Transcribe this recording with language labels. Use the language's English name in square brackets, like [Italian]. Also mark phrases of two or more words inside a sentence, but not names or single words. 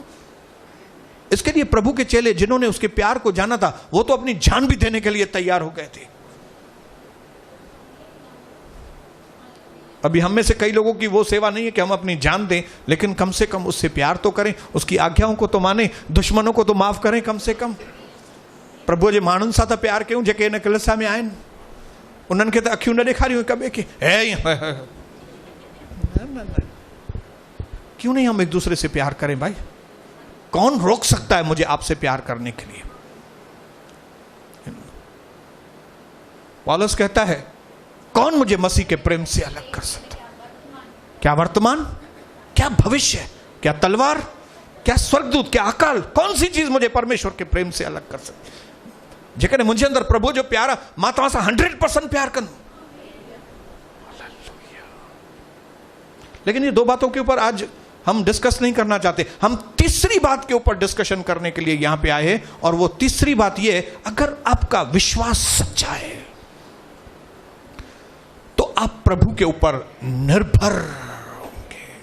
[Hindi] इसके लिए प्रभु के चेले जिन्होंने उसके प्यार को जाना था, वो तो अपनी जान भी देने के लिए तैयार हो गए थे। अभी हम में से कई लोगों की वो सेवा नहीं है कि हम अपनी जान दें, लेकिन कम से कम उससे प्यार तो करें, उसकी आज्ञाओं को तो माने, दुश्मनों को तो माफ करें कम से कम। [Sindhi] प्रभु जे माण्हुनि सां त प्यार कयूं जेके इन कलिसा में आहिनि, उन्हनि खे त अखियूं न ॾेखारियूं कॿे खे, [Hindi] क्यों नहीं हम एक दूसरे से प्यार करें भाई? कौन रोक सकता है मुझे आपसे प्यार करने के लिए? पौलुस कहता है कौन मुझे मसीह के प्रेम से अलग कर सकता? क्या वर्तमान, क्या भविष्य, क्या तलवार, क्या स्वर्गदूत, क्या अकाल, कौन सी चीज मुझे परमेश्वर के प्रेम से अलग कर सकती? [Sindhi] जेकॾहिं मुझे अंदर प्रभु जो प्यार, मां तव्हां सां 100% प्यार कंदुमि। [Hindi] लेकिन ये दो बातों के ऊपर आज हम डिस्कस नहीं करना चाहते। हम तीसरी बात के ऊपर डिस्कशन करने के लिए यहां पे आए हैं, और वो तीसरी बात ये है, अगर आपका विश्वास सच्चा है तो आप प्रभु के ऊपर निर्भर होंगे।